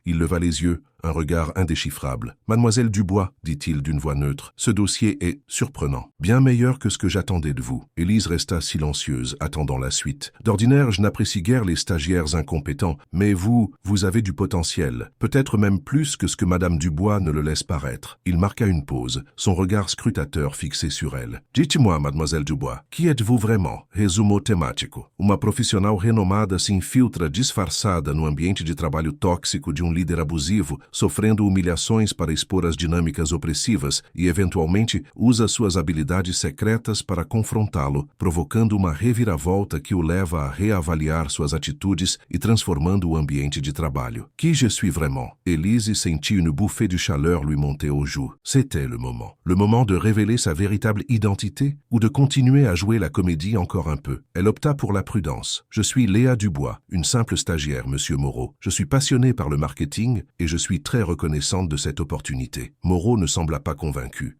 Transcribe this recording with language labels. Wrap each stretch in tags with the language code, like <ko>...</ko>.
<fr>Il leva les yeux, un regard indéchiffrable. « Mademoiselle Dubois, dit-il d'une voix neutre, ce dossier est surprenant, bien meilleur que ce que j'attendais de vous. » Élise resta silencieuse, attendant la suite. « D'ordinaire, je n'apprécie guère les stagiaires incompétents, mais vous avez du potentiel, peut-être même plus que ce que Madame Dubois ne le laisse paraître. » Il marqua une pause, son regard scrutateur fixé sur elle. « Dites-moi, Mademoiselle Dubois, qui êtes-vous vraiment? »</fr> <pt>Resumo temático. Uma profissional renomada se infiltra disfarçada no ambiente de trabalho tóxico de líder abusivo, sofrendo humilhações para expor as dinâmicas opressivas e, eventualmente, usa suas habilidades secretas para confrontá-lo, provocando uma reviravolta que o leva a reavaliar suas atitudes e transformando o ambiente de trabalho.</pt> <fr>Qui je suis vraiment? Élise sentit une bouffée de chaleur lui monter aux joues. C'était le moment de révéler sa véritable identité ou de continuer à jouer la comédie encore un peu. Elle opta pour la prudence. « Je suis Léa Dubois, une simple stagiaire, Monsieur Moreau. Je suis passionnée par le marketing et je suis très reconnaissante de cette opportunité. » Moreau ne sembla pas convaincu.</fr>